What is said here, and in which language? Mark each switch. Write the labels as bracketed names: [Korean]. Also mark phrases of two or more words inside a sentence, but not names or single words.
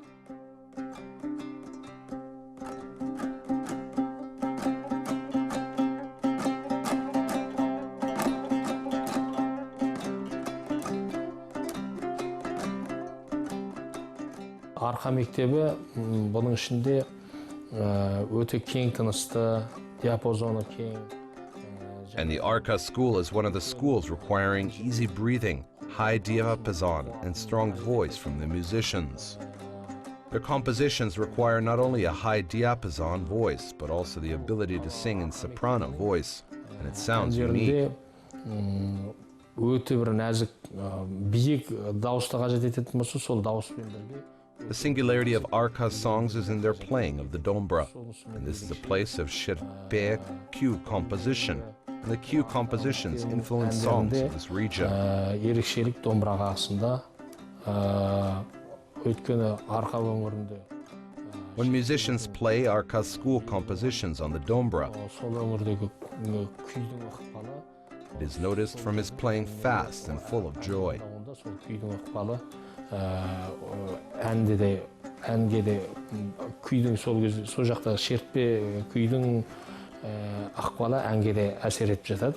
[Kazakh] Arka мектебі бұның ішінде өте кең тынысты, диапазоны кең. [English] And the Arka school is one of the schools requiring easy breathing, high diapason, and strong voice from the musicians. Their compositions require not only a high diapason voice, but also the ability to sing in soprano voice, and it sounds unique. [Kazakh] Өте бір нәзік, биік дауысты қажет ететін болса, сол дауыспен бірге. [English] The singularity of Arka's songs is in their playing of the dombra, and this is a place of Jibek cue composition, and the cue compositions influence songs of this region. [Kazakh] Ерекшелік домбыраға астында, өйткені Арка өңірінде. [English] When musicians play Arka school compositions on the dombra, [Kazakh] Сол өңірдегі күйдің ықпалы. [English] it is noticed from his playing fast and full of joy. [Kazakh] Сол күйдің ықпалы. Әнге де күйдің сол кезде сол жақта шертпе күйдің ықпалы әнге де әсер етіп жатады.